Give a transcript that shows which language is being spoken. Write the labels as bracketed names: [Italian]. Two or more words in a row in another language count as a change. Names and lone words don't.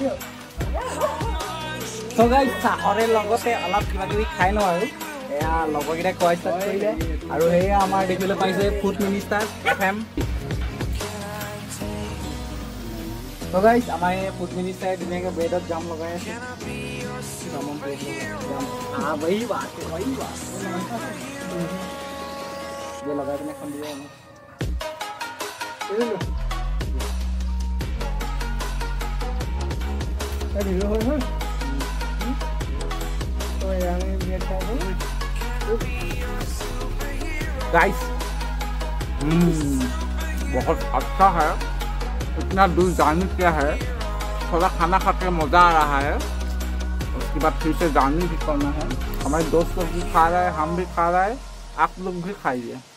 [Assamese] তো গাইছ চাহৰে লগতে অলপ কিবা কিবি খাই লওঁ আৰু এয়া লগৰকেইটাই খোৱা ষ্টাৰ্ট কৰিলে আৰু সেয়া আমাৰ দেখিবলৈ পাইছে [English] food minister [Assamese] FM তো গাইছ আমাৰ এই [English] food ministerে [Assamese] ধুনীয়াকৈ ব্ৰেডত জাম লগাই আছে লগাই পিনে এখন দিব [Hindi] गाइस बहुत अच्छा है इतना दूर जाने क्या है थोड़ा खाना खाते मज़ा आ रहा है उसके बाद फिर से जाने भी करना है हमारे दोस्त लोग भी खा रहे हैं हम भी खा रहे हैं आप लोग भी खाइए